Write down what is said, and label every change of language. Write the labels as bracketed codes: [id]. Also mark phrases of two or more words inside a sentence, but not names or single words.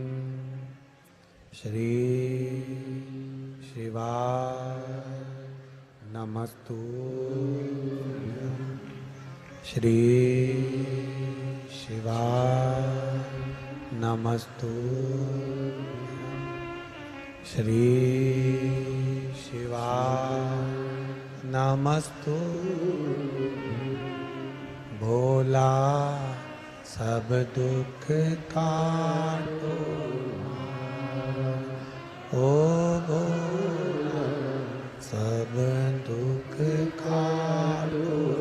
[sa] श्री शिवाय नमस्तुभ्यं। श्री शिवाय नमस्तुभ्यं। श्री शिवाय नमस्तु। [hi] भोला सब दुख काटो, ओ भोला सब दुख काटो।